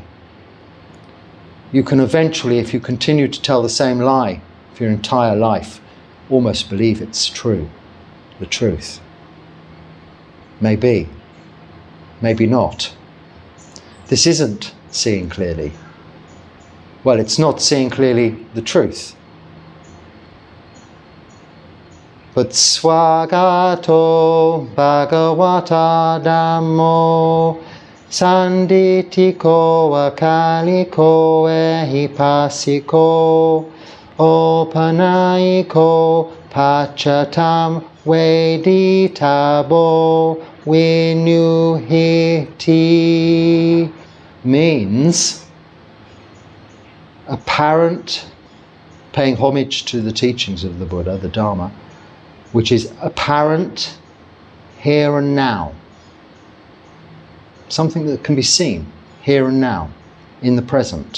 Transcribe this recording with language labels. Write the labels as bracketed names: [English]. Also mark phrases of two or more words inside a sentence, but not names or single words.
[English] You can eventually, if you continue to tell the same lie for your entire life, almost believe it's true, the truth. Maybe, maybe not. This isn't seeing clearly. Well, it's not seeing clearly the truth. [Pali] But swagato bhagavata dhammo sanditiko akaliko ehipasiko opanayiko pachatam veditabo vinyuhiti [English] means apparent, paying homage to the teachings of the Buddha, the Dharma, which is apparent here and now. Something that can be seen here and now, in the present.